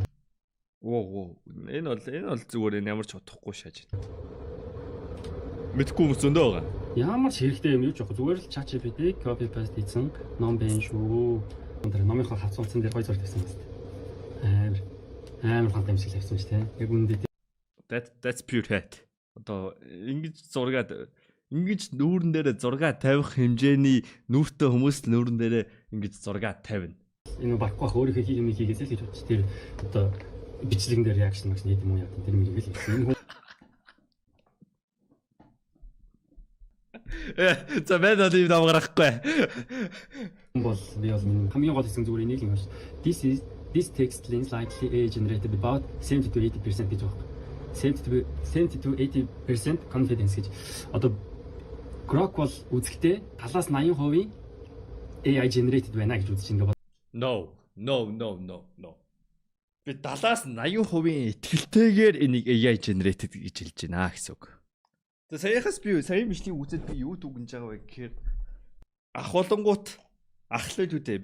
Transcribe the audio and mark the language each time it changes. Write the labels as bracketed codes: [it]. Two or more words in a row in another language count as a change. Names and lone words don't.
[mn] Оо энэ бол зүгээр ямар ч утгагүй шааж байна. Мэдхгүй хүмүүс зөндөө байгаа. Ямар ч хэрэгтэй юм юу ч жоохон зүгээр л ChatGPT [en] copy paste [mn] хийсэн ном байна шүү. Тэр номынхоо хавцуулсан дээр гой зураг тавьсан юм. Амар хантай юм шиг тавьсан шүү дээ. Яг үнэндээ [en] That's pure hate. [mn] Одоо ингэж нүүрэн дээр зураг тавих хэмжээний нүүртэй хүмүүс л нүүрэн дээр ингэж зураг тавина. Энэ барахгүй ах өөрийнхөө хийх юм хийгээсэй л гэж бодчих. Тэр одоо бичлэгэн дээр реакшн магш нийт юм уу яа тэр мэрийг л хийсэн. За бид одоо юм давгарахгүй. Бол би бол хамгийн гол хэсэг зүгээр энийг л юм байна. [en] This text link likely generated about 70 to 80% [mn] гэж байна. [en] 70 to 80% confidence гэж. [mn] Одоо Grok бол үзэхдээ талаас 80% [en] AI generated [mn] байна гэж үзэж ингэ. No. Би 70-аас 80% итгэлтэйгээр энийг [en] AI generated [mn] гэж хэлж байна гэсэн үг. Тэгээ саяхан бичлийг үзээд би юу дүгнэж байгаа вэ гэхээр ах болонгууд ахлаад үү дээ.